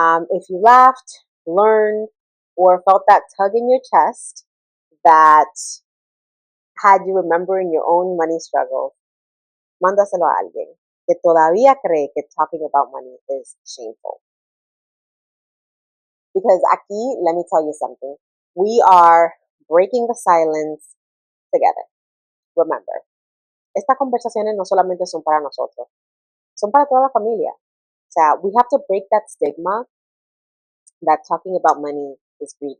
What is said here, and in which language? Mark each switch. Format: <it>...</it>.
<en>If you laughed, learned, or felt that tug in your chest that had you remembering your own money struggles,</en> <es>mándaselo a alguien que todavía cree que</es> <en>talking about money is shameful. Because</en> <es>aquí,</es> <en>let me tell you something. We are breaking the silence together. Remember,</en> <es>estas conversaciones no solamente son para nosotros, son para toda la familia. O sea,</es> <en>we have to break that stigma that talking about money is greedy.</en>